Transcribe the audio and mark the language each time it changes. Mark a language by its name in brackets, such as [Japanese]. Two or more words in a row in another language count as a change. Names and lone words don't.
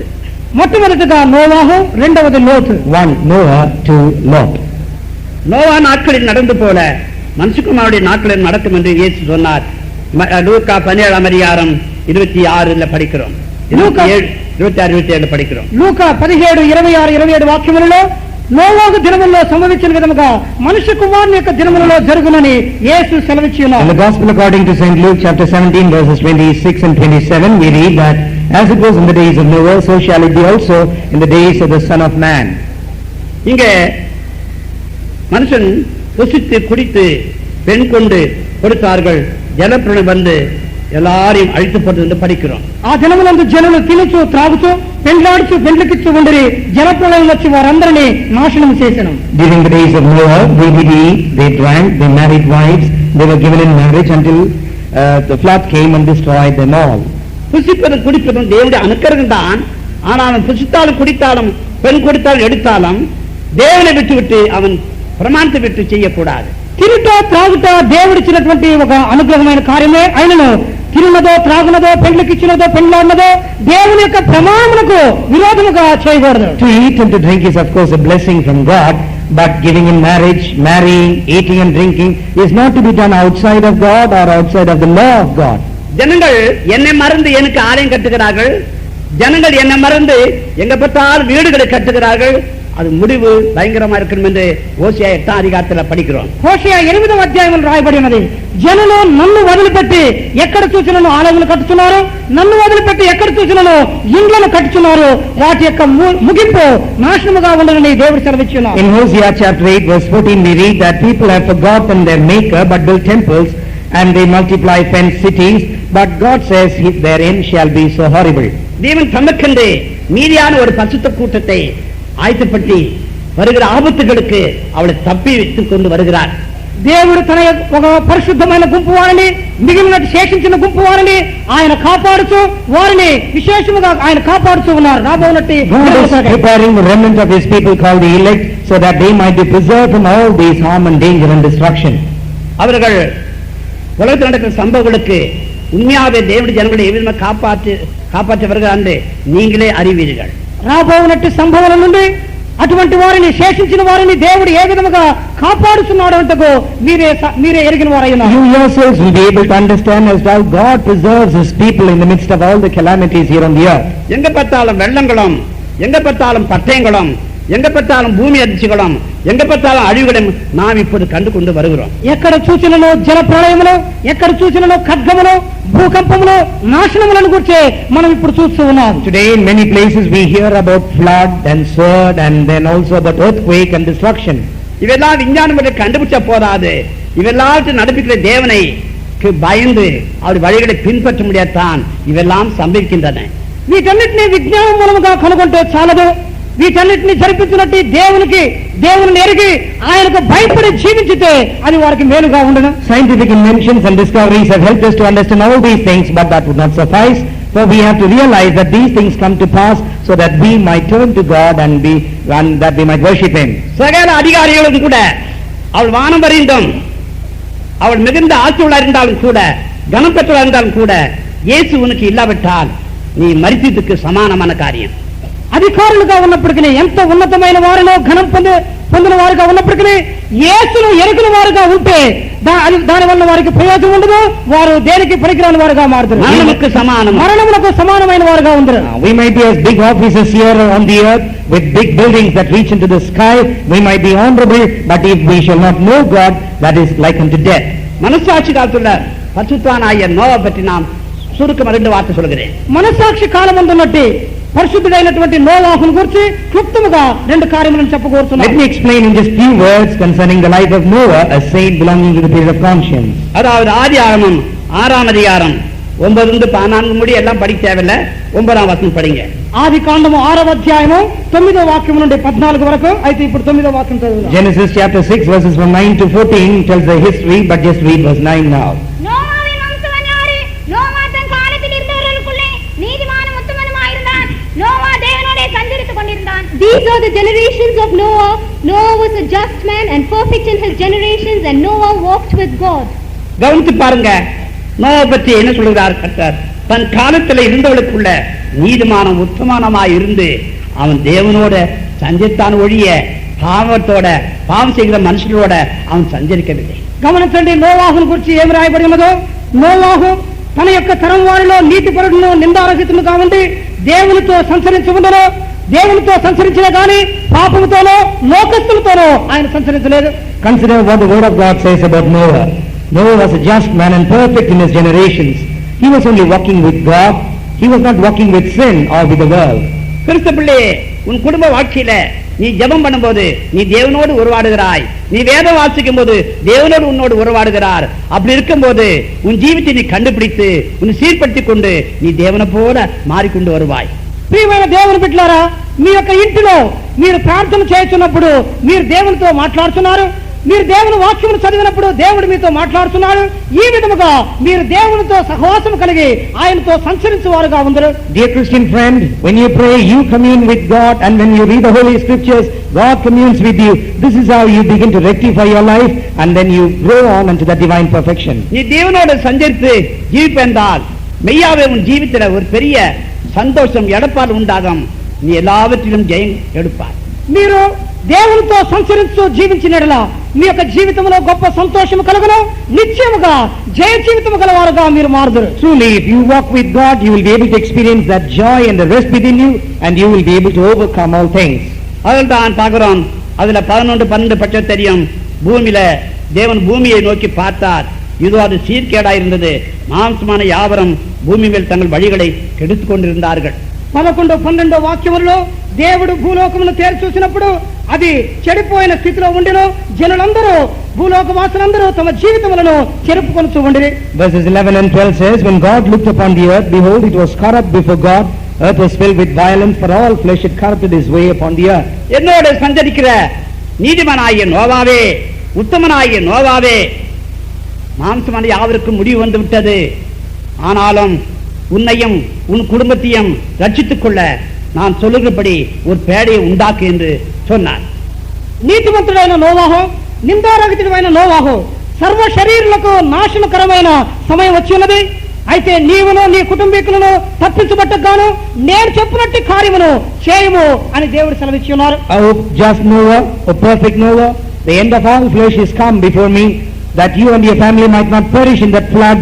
[Telugu] మొట్టమొదటిగా నోవాహు, రెండవది లోతు. [English] 1 Noah, 2 Lot. [Tamil] நோவா நாட்களில் நடந்து போல மனுஷகுமாரனுடைய நாட்களில் நடக்கும் என்று இயேசு சொன்னார். லூக்கா 17:26 படிக்கிறோம். 26-27 படிக்கிறோம். [Telugu] లూకా 17:26-27 వాక్యములలో నోవాహు దినములలో సంభవించిన విధముగా మనుష్య కుమారుని యొక్క దినములలో జరుగునని యేసు సెలవిచ్చి [English] In [Telugu] ఉన్నారు. [English] the Gospel according to St. Luke chapter 17 verses 26 and 27 we read that as it was in the days of Noah, so shall it be also in the days of the Son of Man. [Tamil] இங்கே மனுஷன் புசித்து குடித்து பெண் கொண்டு கொடுத்தார்கள். ஜலப்பிரளயம் வந்து எல்லாரையும் அழித்து போட்டது என்று படிக்கிறோம். [Telugu] ఆ దినములందు జనులు తినుచు త్రాగుచు పెండ్లాడుచు పెండ్లికిచ్చు ఉండరి జలప్రళయం వచ్చి వారందరినీ నాశనం చేసెను. [English] During the days of Noah, they did eat, they drank, they married wives, they were given in marriage until the flood came and destroyed them all. [Tamil] புசிப்பதும் குடிப்பதும் தேவனுடைய அனுக்கிரகம் தான். ஆனாலும் புசித்தாலும் குடித்தாலும் பெண் கொடுத்தாலும் எடுத்தாலும் தேவனை விட்டுவிட்டு அவன் பிரமாணத்தை விட்டு செய்யக்கூடாது. [Telugu] తినుట త్రాగుట దేవుడిచ్చినటువంటి ఒక అనుగ్రహమైన కార్యమే అయినను తిరునదో త్రాగునదో పెండ్లికిచ్చినదో పెండ్లాడినదో దేవుని యొక్క ప్రమాణములకు విరోధముగా చేయకూడదు. [English] To eat and to drink is of course a blessing from God, but giving in marriage, marrying, eating and drinking is not to be done outside of God or outside of the law of God. [Tamil] ஜனங்கள் என்னை மறந்து எனக்கு ஆலயம் கட்டுகிறார்கள், ஜனங்கள் என்னை மறந்து எங்க பார்த்தால் வீடுகளை கட்டுகிறார்கள். அது முடிவு பயங்கரமா இருக்கும் என்று ஓசியா 8ஆம் அதிகாரத்தில் படிக்கிறோம். [Telugu] హోషేయ 8వ అధ్యాయంలో రాయబడి ఉన్నది, జనులు నన్ను వదిలిపెట్టి ఎక్కడ చూసినను ఆలయాలు కట్టుచున్నారు, నన్ను వదిలిపెట్టి ఎక్కడ చూసినను ఇండ్లను కట్టుచున్నారు, వాటి యొక్క ముగింపు నాశనముగా ఉండాలని దేవుడు సెలవిచ్చున్నాడు. [English] In Hosea chapter 8 verse 14 we read that people have forgotten their maker but build temples and they multiply fenced cities, but God says their end shall be so horrible. [Tamil] தேவன் தமக்கென்று மீதியான ஒரு பரிசுத்த கூட்டத்தை ஆயத்தப்பட்டு வருகிற ஆபத்துகளுக்கு அவளை தப்பி வைத்துக் கொண்டு வருகிறார். [Telugu] దేవుడు తన ఒక పరిశుద్ధమైన గుంపు వారిని, మిగిలిన శేషించిన గుంపు వారిని ఆయన కాపాడుతూ వారిని విశేషముగా ఆయన కాపాడుతూ ఉన్నారు. రాబోనట్టి [English] God is preparing the remnant of his people called the elect so that they might be preserved from all these harm and danger and destruction. [Tamil] அவர்கள் உலகத்தில் நடக்கிற சம்பவங்களுக்கு உண்மையாகவே தேவனுடைய ஜனங்களை எவ்விதமாக காப்பாற்றி வருகிறார் என்று நீங்களே அறிவீர்கள். [Telugu] రాబోనట్టి సంభవాల నుండి అటువంటి వారిని శేషించిన వారిని దేవుడు ఏ విధముగా కాపాడుతున్నాడు అంటకు మీరే ఎరిగిన వారైనా. [English] You yourselves will be able to understand as how God preserves his people in the midst of all the calamities here on the earth. [Tamil] எங்க பார்த்தாலும் வெள்ளங்களும், எங்க பார்த்தாலும் பட்டயங்களும், எங்க பார்த்தாலும் பூமி அதிர்ச்சிகளும், எங்க பார்த்தாலும் அழிவுகளும் நாம் இப்போது கண்டு கொண்டு வருகிறோம். [Telugu] ఎక్కడ చూసినను జల ప్రళయములు, ఎక్కడ చూసినను ఖడ్గములు, భూకంపములు, నాశనములను గురించి మనం ఇప్పుడు చూస్తూ ఉన్నాం. [English] Today in many places we hear about flood and sword and then also about earthquake and destruction. [Tamil] இவெல்லாம் விஞ்ஞானம் கண்டுபிடிச்ச போதாது, இவெல்லாம் நடப்பிக்கிற தேவனை பயந்து அவர் வழிகளை பின்பற்ற முடியாதான் இவெல்லாம் சம்பவிக்கின்றன. [Telugu] వీటన్నిటినీ విజ్ఞానం మూలముగా కనుగొంటే చాలదు, వీటన్నిటిని జరిపించినట్టు దేవుని ఎరిగి ఆయనకు భయపడి జీవించితే అది వారికి మేలుగా ఉండను. [English] Scientific inventions and discoveries have helped us to understand all these things, but that would not suffice. So we have to realize that these things come to pass so that we might turn to God and that we might worship him. [Tamil] சகல அதிகாரிகளும் கூட அவள் வானம் வரைந்தும் அவள் மிகுந்த ஆட்சியுள்ள இருந்தாலும் கூட கனம் பெற்றவளாக இருந்தாலும் கூட இயேசு உனக்கு இல்லாவிட்டால் நீ மரித்ததுக்கு சமானமான காரியம். [Telugu] అధికారులుగా ఉన్నప్పటికీ, ఎంత ఉన్నతమైన వారిలో ఘనం పొందిన వారుగా ఉన్నప్పటికీ యేసును ఎరుగిన వారుగా ఉంటే దాని వల్ల వారికి ప్రయోజనం ఉండదు, వారు దేనికి పనికిరాని వారుగా మారుతారు, మరణములకు సమానమైన వారుగా ఉంటారు. [English] We might be as big officers here on the earth with big buildings that reach into the sky, we might be honorable, but if we shall not know God, that is like unto death. [Tamil] மனசாட்சி காலத்துல பரிசுத்தவானாகிய நோவா பற்றி நாம் சுருக்கம் 2 வார்த்தை சொல்கிறேன். [Telugu] మనసాక్షి కాలం ఉన్నట్టు పరిశుద్ధుడైనటువంటి నోవాహును గురించి క్లుప్తముగా 2 కార్యములను చెప్పగోరుతున్నాను. [English] Let me explain in just few words concerning the life of Noah, a saint belonging to the period of conscience. [Tamil] அதாவது ஆதியாகமம் 6ஆம் அதிகாரம் 9-14 முடி எல்லாம் படிக்க தேவையில்லை, 9ஆம் வசனம் படிங்க. [Telugu] ఆది కాండము 6వ అధ్యాయము 9వ వాక్యం నుండి 14 వరకు. అయితే ఇప్పుడు 9వ వాక్యం చదువుదాం. [English] Genesis chapter 6 verses from 9 to 14 tells the history, but just read verse 9 now. [Tamil] நோவாவின் வம்சம் யாரு? நோவா தன் காலத்தில் இருந்தவர்களுக்குள்ளே நீதிமானும் உத்தமனுமாயிருந்தான். நோவா தேவனோடே சஞ்சரித்துக் கொண்டிருந்தான். [English] These are the generations of Noah. Noah was a just man and perfect in his generations, and Noah walked with God. [Tamil] கவனித்து பாருங்க, நோவா பற்றி என்ன சொல்கிறார் கர்த்தர்? தன் காலத்தில் இருந்தவளுக்குள்ள நீதிமானம் உத்தமனமாய் இருந்து அவன் தேவனோட சஞ்சரித்தான் ஒழிய பாவம் செய்கிற மனுஷனோட அவன் சஞ்சரிக்கவில்லை. [Telugu] గమనించండి, నోవాహును గురించి ఏమి రాయబడి ఉన్నదో. నోవాహు తన యొక్క తరం వారిలో నీతిపరుడును నిందారహితుడుగా ఉండి దేవునితో సంచరించి ఉండను. దేవునితో సంచరించిన గాని పాపముతోనో లోకస్తులతోనో ఆయన సంచరించలేదు. [English] Consider what the word of God says about Noah. Noah was a just man and perfect in his generations. He was only walking with God. He was not walking with sin or with the world. [Tamil] கிறிஸ்து பிள்ளை, உன் குடும்ப வாழ்க்கையில நீ ஜெபம் பண்ணும்போது நீ தேவனோடு உறவாடுகிறாய், நீ வேதம் வாசிக்கும் போது தேவனோடு உன்னோடு உறவாடுகிறார். அப்படி இருக்கும்போது உன் ஜீவித்தை நீ கண்டுபிடித்து உன் சீர்படுத்திக் கொண்டு நீ தேவனை போல மாறிக்கொண்டு வருவாய். [Telugu] ప్రియమైన దేవుని బిడ్డలారా, మీ యొక్క ఇంటిలో మీరు ప్రార్థన చేస్తున్నప్పుడు మీరు దేవునితో మాట్లాడుతున్నారు, మీరు దేవుని వాక్యమును చదివినప్పుడు దేవుడు మీతో మాట్లాడుతున్నాడు. ఈ విధముగా మీరు దేవునితో సహవాసం కలిగి ఆయనతో సంచరించువారుగా ఉందరు. [English] Dear Christian friend, when you pray, you commune with God, and when you read the Holy Scriptures, God communes with you. This is how you begin to rectify your life, and then you grow on unto the divine perfection. [Tamil] நீ தேவனோடு சஞ்சரித்து ஜீவிப்பென்றால் மெய்யாவே உன் ஜீவித்துல ஒரு பெரிய சந்தோஷம் எடப்பாடு உண்டாகும். நீ எல்லாவற்றிலும் ஜெயம் எடுப்பார். [Telugu] మీరు దేవునితో సంచరిస్తూ జీవించినట్లా మీ యొక్క జీవితంలో గొప్ప సంతోషం కలుగును, నిత్యముగా జయ జీవితం గలవారుగా మీరు మారుదురు. [English] Truly, if you walk with God, you will be able to experience that joy and the rest within you, and you will be able to overcome all things. [Tamil] அதில் தான் பார்க்கிறோம். அதுல 11-12 பட்சம் தெரியும். பூமியில தேவன் பூமியை நோக்கி பார்த்தார், இதோ அது சீர்கேடா இருந்தது, மாம்சமான யாவரும் பூமி மேல் தங்கள் வழிகளை கெடுத்துக் கொண்டிருந்தார்கள். [Telugu] 11-12 వాక్యములలో దేవుడు భూలోకమును తేరి చూసినప్పుడు అది చెడిపోయిన స్థితిలో ఉండెను. జనులందరూ భూలోకవాసులందరూ తమ జీవితములను చెరుపుకొనుచు ఉండిరి. [English] Verses 11 and 12 says, when God looked upon the earth, behold, it was corrupt before God. Earth was filled with violence, for all flesh had corrupted his way upon the earth. [Tamil] என்னோடு சஞ்சரிக்கிற நீதிமானாகிய நோவாவே, உத்தமனாகிய நோவாவே, மாம்சமான யாவருக்கும் முடிவு வந்து விட்டது. ஆனாலும் உன்னையும் உன் குடும்பத்தையும் ரட்சித்துக் கொள்ள நான் சொல்லுகிறபடி ஒரு பேடையை உண்டாக்கு என்று சொன்னார். [Telugu] నీతిమంతుడైన నోవాహు, నిందారహితుడైన నోవాహు, సర్వ శరీరులకు నాశనకరమైన సమయం వచ్చి ఉన్నది. అయితే నీవును నీ కుటుంబీకులను తప్పించబట్టగాను నేను చెప్పినట్టు కార్యమును చేయము అని దేవుడు సెలవిచ్చి ఉన్నారు. [English] O just Noah, O perfect Noah, the end of all flesh is come before me, that you and your family might not perish in that flood.